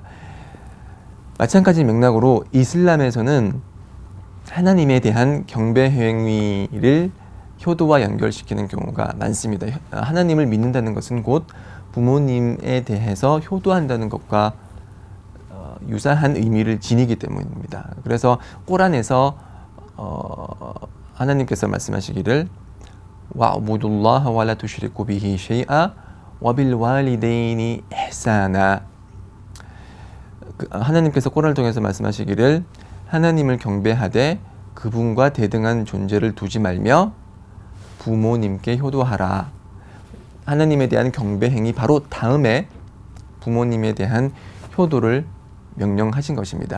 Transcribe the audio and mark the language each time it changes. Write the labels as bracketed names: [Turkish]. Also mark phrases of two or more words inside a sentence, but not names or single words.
[Korean] 마찬가지 맥락으로 이슬람에서는 하나님에 대한 경배 행위를 효도와 연결시키는 경우가 많습니다. 하나님을 믿는다는 것은 곧 부모님에 대해서 효도한다는 것과 유사한 의미를 지니기 때문입니다. 그래서 꾸란에서 하나님께서 말씀하시기를 [Arabic] وَاعْبُدُوا اللَّهَ وَلَا تُشْرِكُوا بِهِ شَيْئًا وَبِالْوَالِدَيْنِ إِحْسَانًا. [Korean] 하나님께서 꾸란을 통해서 말씀하시기를 하나님을 경배하되 그분과 대등한 존재를 두지 말며 부모님께 효도하라. 하나님에 대한 경배 행위 바로 다음에 부모님에 대한 효도를 명령하신 것입니다.